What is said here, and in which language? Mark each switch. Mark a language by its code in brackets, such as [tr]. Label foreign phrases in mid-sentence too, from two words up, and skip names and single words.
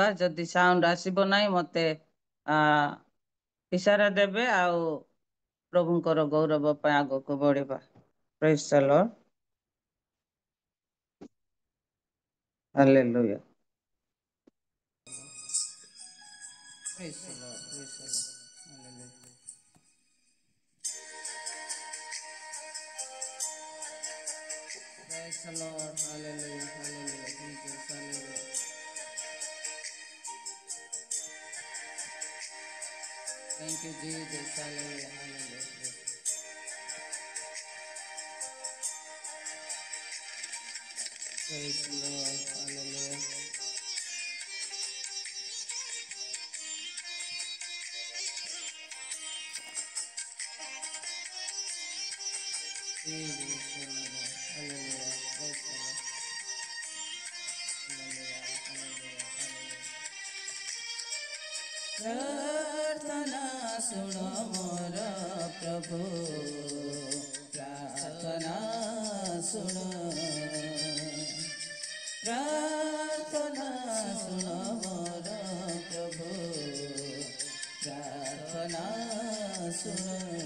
[or] ଯଦି ସାଉଣ୍ଡ ଆସିବ ନାହିଁ ମୋତେ ଇଶାରା ଦେବେ, ଆଉ ପ୍ରଭୁଙ୍କର ଗୌରବ ପାଇଁ ଆଗକୁ ବଢିବା। [en] Praise the Lord. Hallelujah. Praise the Lord, Praise the Lord. ହାଲେଲୁୟା। Praise the Lord. Hallelujah. Hallelujah. Jesus. Hallelujah. Thank you, Jesus. Hallelujah. Hallelujah. Praise the Lord. Hallelujah. Jesus. Hallelujah. Hallelujah. Praise the Lord. Hallelujah. Hallelujah. Hallelujah. [hi] प्रार्थना सुनो मोर प्रभु, प्रार्थना सुनो, प्रार्थना सुनो मोर प्रभु, प्रार्थना सुनो।